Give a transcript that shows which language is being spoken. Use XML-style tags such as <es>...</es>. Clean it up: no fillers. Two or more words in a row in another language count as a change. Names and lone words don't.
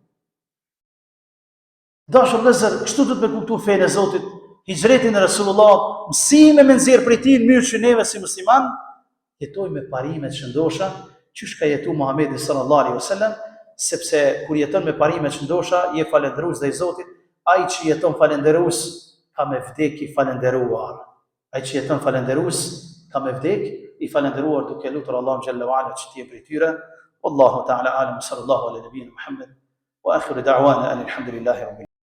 <sq>Dashur vëllezër, kështu do të me kuptu fenë e Zotit, hijretin e Resulullah, mësime me nxjerr prej tij në mënyrë që neve si musliman jetojmë me parimet që ndosha, qysh ka jetu Muhamedi</sq> <ar>صلى الله عليه وسلم,</ar> <sq>sepse kur jeton me parimet që ndosha, je falendërues ndaj Zotit, ai që jeton falendërues ka me vdek i falendëruar. Ai që jeton falendërues ka me vdek i falendëruar duke lutur Allahun</sq> <ar>جل وعلا</ar> <sq>që të jetë prej tyre.</sq> <ar>والله تعالى أعلم، صلى الله على نبينا محمد وآخر دعوانا الحمد لله رب</ar>